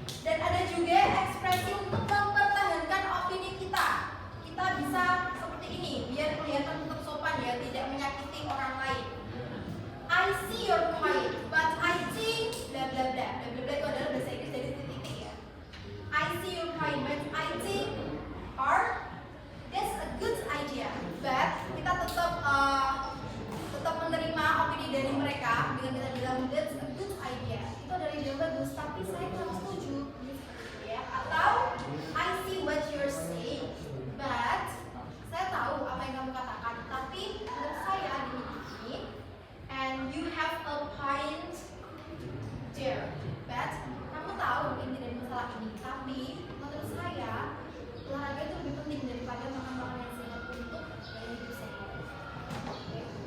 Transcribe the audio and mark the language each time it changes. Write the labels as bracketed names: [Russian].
[Indonesian] Dan ada juga ekspresi untuk mempertahankan opini kita. Kita bisa seperti ini, biar kelihatan tetap sopan ya, tidak menyakiti orang lain. [English] I see your point, but I think bla bla bla. [Indonesian] Bla bla bla itu adalah bahasa Inggris dari titik-titik ya. [English] I see your point, but I think, or that's a good idea. [Indonesian] But kita tetap menerima opini dari mereka dengan kita bilang [English] that's a good idea. [Indonesian] Itu adalah ide yang bagus, tapi saya kurang setuju. Ya, atau [English] I see what you're saying, but [Indonesian] saya tahu apa yang kamu katakan, tapi menurut saya ini, [English] and you have a point there, but [Indonesian] kamu tahu ini dari masalah ini, tapi menurut saya olahraga itu lebih penting daripada makan makanan yang sehat untuk gaya hidup sehat. Okay.